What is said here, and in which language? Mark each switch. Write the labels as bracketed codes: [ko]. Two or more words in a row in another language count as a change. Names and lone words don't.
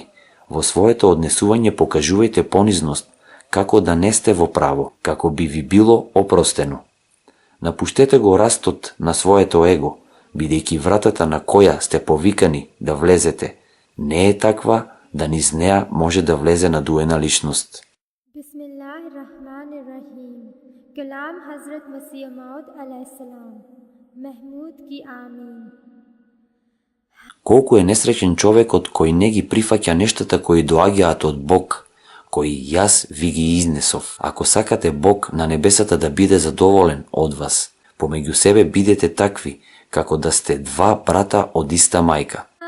[mk] Во своето однесување покажувајте понизност, како да не сте во право, како би ви било опростено. Напуштете го растот на своето его, бидејќи вратата на која сте повикани да влезете не е таква да низ неа може да влезе надуена личност. [ar] بسم الله الرحمن الرحيم. [ur] کلام حضرت مسیح موعود علیہ السلام. [mk] Мехмуд ки амин. Колку е несреќен човекот кој не ги прифаќа нештата кои доаѓаат од Бог, кои јас ви ги изнесов. Ако сакате Бог на небесата да биде задоволен од вас, помеѓу себе бидете такви, како да сте два брата од иста мајка.